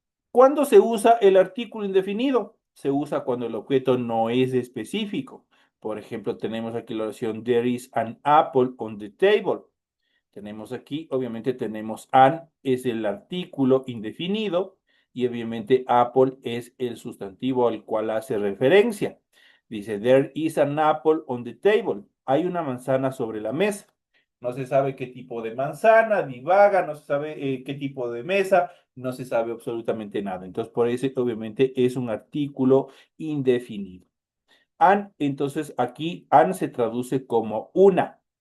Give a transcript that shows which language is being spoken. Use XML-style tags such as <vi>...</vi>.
<es>¿Cuándo se usa el artículo indefinido? Se usa cuando el objeto no es específico. Por ejemplo, tenemos aquí la oración</es> <en>There is an apple on the table.</en> <es>Tenemos aquí, obviamente tenemos an es el artículo indefinido y obviamente apple es el sustantivo al cual hace referencia. Dice,</es> <en>there is an apple on the table.</en> <es>Hay una manzana sobre la mesa. No se sabe qué tipo de manzana, divaga, no se sabe qué tipo de mesa, no se sabe absolutamente nada. Entonces, por eso, obviamente, es un artículo indefinido. An, entonces, aquí, an se traduce como una.</es>